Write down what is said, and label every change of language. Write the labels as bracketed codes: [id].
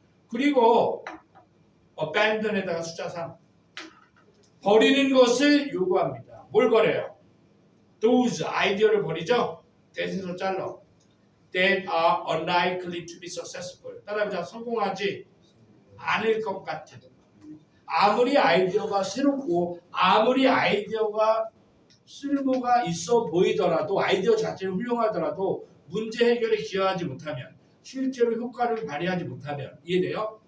[ko] 그리고 abandon에다가 숫자 3 버리는 것을 요구합니다. 뭘 버려요? those 아이디어를 버리죠? 대신서 잘라 [en] that are unlikely to be successful 따라해보자. [ko] 성공하지 않을 것 같은 아무리 아이디어가 새롭고 아무리 아이디어가 쓸모가 있어 보이더라도 아이디어 자체는 훌륭하더라도 문제 해결에 기여하지 못하면 실제로 효과를 발휘하지 못하면 이해돼요?